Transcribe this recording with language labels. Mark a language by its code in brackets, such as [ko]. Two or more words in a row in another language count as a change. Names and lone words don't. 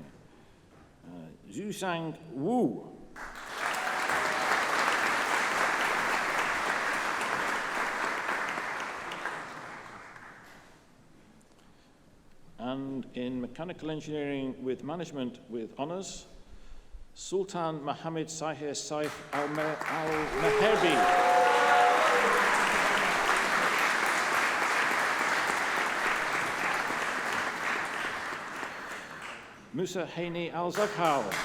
[en] Zhusang Wu. And in mechanical engineering with management with honours, Sultan Mohammed Sahir Saif Al-Meherbi. Musa Haini Al-Zaghal.